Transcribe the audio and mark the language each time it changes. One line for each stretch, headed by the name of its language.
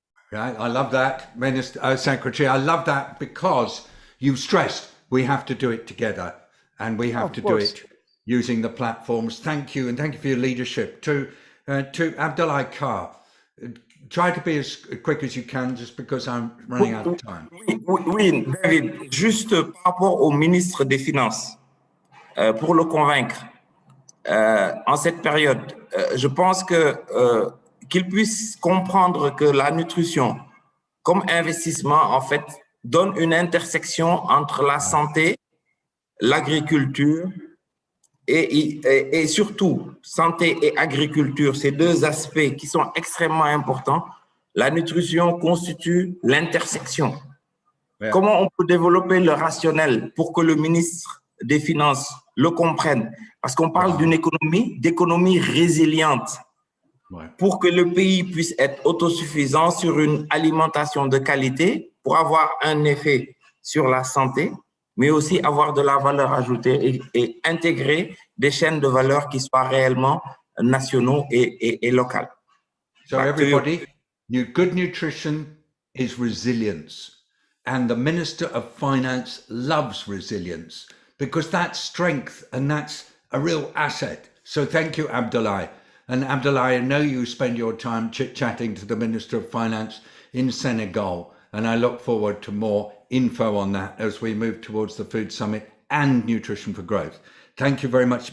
English: Right, I love that, Minister, Secretary. I love that because you've stressed we have to do it together, and we have to do it using the platforms. Thank you, and thank you for your leadership. To Abdullah Kar, try to be as quick as you can, just because I'm running out of time.
French: Oui, David, juste par rapport au ministre des Finances, pour le convaincre, en cette période, je pense qu'il puisse comprendre que la nutrition, comme investissement, en fait, donne une intersection entre la santé, l'agriculture et surtout santé et agriculture, ces deux aspects qui sont extrêmement importants. La nutrition constitue l'intersection. Comment on peut développer le rationnel pour que le ministre des Finances le comprenne? Parce qu'on parle d'économie résiliente. Pour que le pays puisse être autosuffisant sur une alimentation de qualité, pour avoir un effet sur la santé, mais aussi avoir de la valeur ajoutée et intégrer des chaînes de valeur qui soient réellement nationaux et locales.
English: So everybody, good nutrition is resilience. And the Minister of Finance loves resilience, because that's strength and that's a real asset. So thank you, Abdoulaye. And Abdoulaye, I know you spend your time chit-chatting to the Minister of Finance in Senegal, and I look forward to more info on that as we move towards the Food Summit and Nutrition for Growth. Thank you very much.